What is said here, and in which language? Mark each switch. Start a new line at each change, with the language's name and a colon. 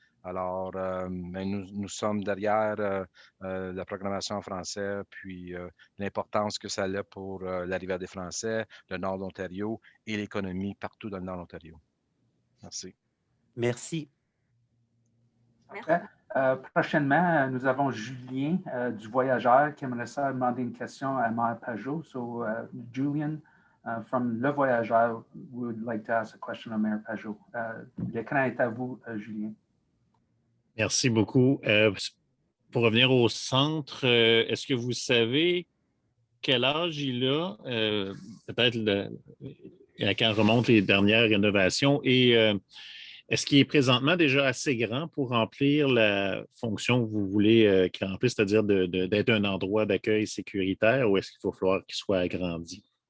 French: Alors, nous sommes derrière la programmation en français, puis l'importance que ça a pour l'arrivée des Français, le nord de l'Ontario et l'économie partout dans le nord de l'Ontario. Merci. Merci. Prochainement, nous avons Julien du Voyageur qui aimerait ça demander une question à Maire Pajot.
English: So, Julian from Le Voyageur would like to ask a question of Maire Pajot.
French: L'écran est à vous, Julien. Merci beaucoup. Pour revenir au centre, est-ce que vous savez quel âge il a? Peut-être à quand remontent les dernières rénovations et est-ce qu'il est présentement déjà assez grand pour remplir la fonction que vous voulez qu'il remplisse, c'est-à-dire d'être un endroit d'accueil sécuritaire ou est-ce qu'il va falloir qu'il soit agrandi?